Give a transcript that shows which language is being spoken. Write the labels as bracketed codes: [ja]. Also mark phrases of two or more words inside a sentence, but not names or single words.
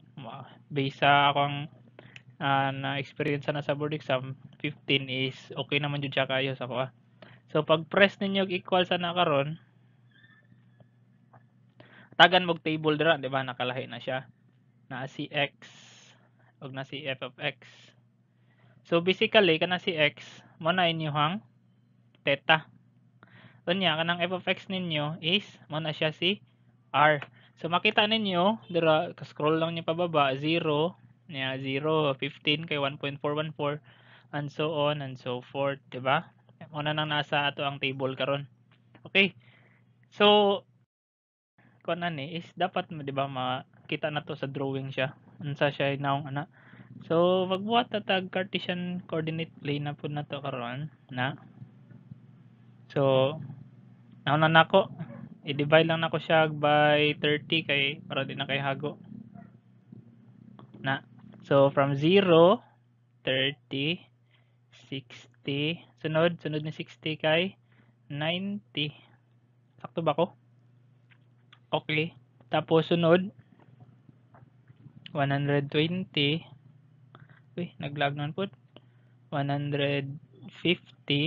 [ceb] Based sa akong na experience na sa [en] board exam, 15 is okay [ceb] naman jud siya kayo sa ko. So pag press ninyo equal sa na karon, tagan mog table dira, di ba? Nakalahi na siya. Na si x ug na si [en] f of x. [ceb] So basically kana si x mo na inyong theta. Unya kanang [en] f of x [ceb] ninyo is mo na siya si r. So makita ninyo dira scroll lang niyo pababa 0 niya 0 15 kay 1.414 [en] and so on and so forth, [ceb] di ba? Una nang nasa ato ang table karon. Okay. So kuan ni is dapat di ba makita na to sa drawing siya. Unsa siya naong ana. So magbuhat ta tag [en] Cartesian coordinate plane [ceb] na pud nato karon na. So nauna nako i-divide lang nako siya by 30 kay para di na kay hago. Na. So from 0 30 60 sunod ni 60 kay 90. Sakto ba ko? Okay. Tapos sunod 120. Uy, naglag nun po. 150.